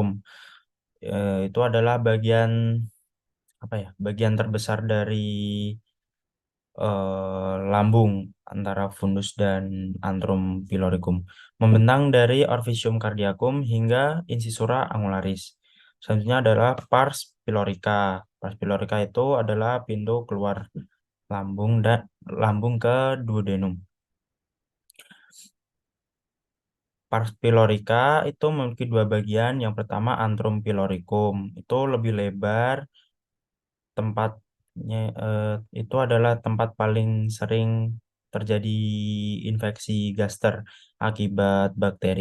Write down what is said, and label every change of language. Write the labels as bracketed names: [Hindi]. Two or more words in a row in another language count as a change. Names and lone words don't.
[Indonesian] Itu adalah bagian bagian terbesar dari lambung antara fundus dan [Latin] antrum pyloricum, [Indonesian] membentang dari [Latin] orficium cardiacum [Indonesian] hingga [Latin] incisura angularis. [Indonesian] Selanjutnya adalah [Latin] pars pylorica. Pars pylorica [Indonesian] itu adalah pintu keluar lambung dan lambung ke duodenum. [Latin] Pars pylorica [Indonesian] itu memiliki 2 bagian. Yang pertama [Latin] antrum pyloricum, [Indonesian] itu lebih lebar, tempatnya itu adalah tempat paling sering terjadi infeksi gaster akibat bakteri.